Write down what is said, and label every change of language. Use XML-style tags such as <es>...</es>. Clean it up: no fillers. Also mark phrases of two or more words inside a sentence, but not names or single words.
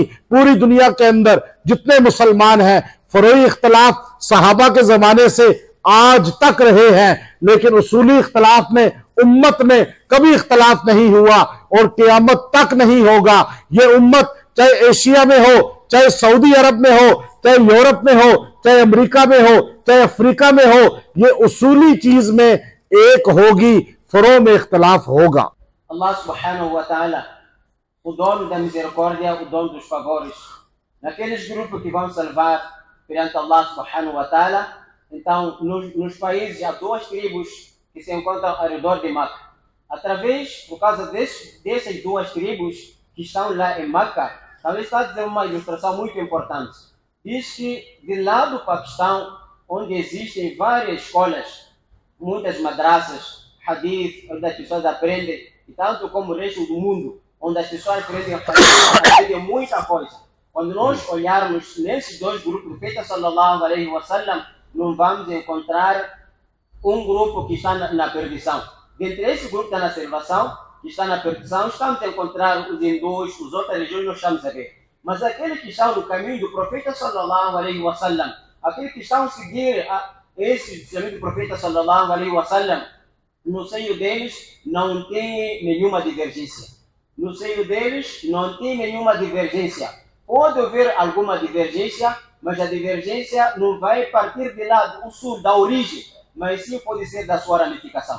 <hi>पूरी दुनिया के अंदर जितने मुसलमान हैं, फरोई इख्तलाफ सहाबा के जमाने से आज तक रहे हैं, लेकिन उसूली इख्तलाफ में उम्मत में कभी इख्तलाफ नहीं हुआ और क़यामत तक नहीं होगा। ये उम्मत चाहे एशिया में हो, चाहे सऊदी अरब में हो, चाहे यूरोप में हो, चाहे अमेरिका में हो, चाहे अफ्रीका में हो, ये उसूली चीज में एक होगी, फरो में इख्तलाफ होगा।</hi> <ar>الله سبحانه وتعالى,</ar> <pt>o dono da misericórdia, o dono dos favores, naqueles grupos que vão salvar perante</pt> <ar>الله سبحانه وتعالى.</ar> <pt>Então, nos países há 2 tribos que se encontram ao redor de Meca. Por causa dessas 2 tribos que estão lá em Meca, talvez está a dizer uma ilustração muito importante. Diz que de lá do Paquistão, onde existem várias escolas, muitas madrasas, hadith, onde as pessoas aprendem, e tanto como o resto do mundo, onde as pessoas aprendem muita coisa. Quando nós olharmos nesses 2 grupos, o profeta</pt> <ar>صلى الله عليه وسلم,</ar> <pt>não vamos encontrar um grupo que está na perdição. Dentre esse grupo que está na salvação, que está na perdição, estamos a encontrar os hindus, as outras religiões, nós estamos a ver. Mas aqueles que estão no caminho do profeta</pt> <ar>صلى الله عليه وسلم,</ar> <pt>aqueles que estão a seguir esse caminho do profeta</pt> <ar>صلى الله عليه وسلم,</ar> <pt>no seio deles não tem nenhuma divergência. No seio deles não tem nenhuma divergência. Pode haver alguma divergência, mas a divergência não vai partir de lá do sul, da origem, mas sim pode ser da sua ramificação.</pt>